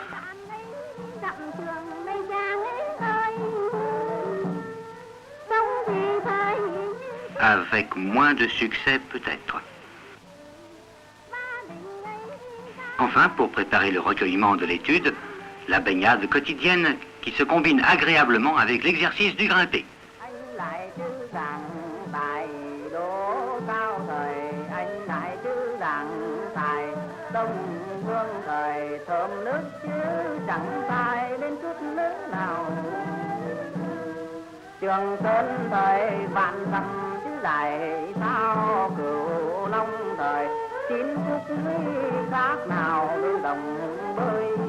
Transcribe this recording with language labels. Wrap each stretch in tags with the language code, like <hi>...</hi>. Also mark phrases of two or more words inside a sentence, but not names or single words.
<fr>Avec moins de succès peut-être. Enfin, pour préparer le recueillement de l'étude, la baignade quotidienne qui se combine agréablement avec l'exercice du grimpé.</fr> <vi>Trường Sơn thời vạn dặm chứ dài sao cửu long thời chín khúc khác nào lưu đồng bơi</vi>